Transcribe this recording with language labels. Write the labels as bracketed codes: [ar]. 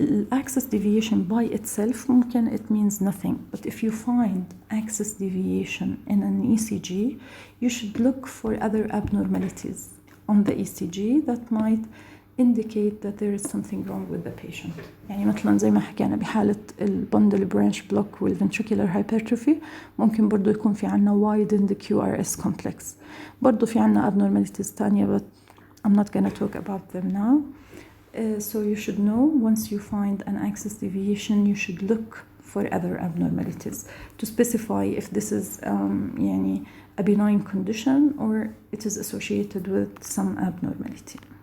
[en] Axis deviation by itself [ar] ممكن [en] it means nothing, but if you find axis deviation in an ECG you should look for other abnormalities on the ECG that might indicate that there is something wrong with the patient. [ar] يعني مثلا زي ما حكينا بحالة البندل برانش بلوك والventricular hypertrophy ممكن برضو يكون في عنا widened QRS complex. برضو في عنا [en] abnormalities تانية but I'm not going to talk about them now. So you should know once you find an axis deviation you should look for other abnormalities to specify if this is يعني a benign condition or it is associated with some abnormality.